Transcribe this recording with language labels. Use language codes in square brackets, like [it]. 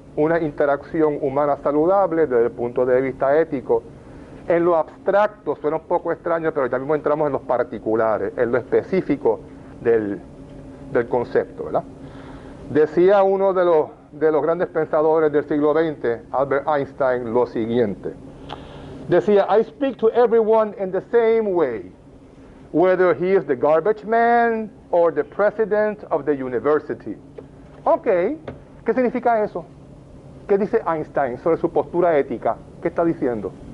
[es] Una interacción humana saludable desde el punto de vista ético. En lo abstracto suena un poco extraño, pero ya mismo entramos en los particulares, en lo específico del concepto, ¿verdad? Decía uno de los grandes pensadores del siglo XX, Albert Einstein, lo siguiente. Decía, [en] I speak to everyone in the same way, whether he is the garbage man or the president of the university. [es] Ok, ¿qué significa eso? ¿Qué dice Einstein sobre su postura ética? ¿Qué está diciendo?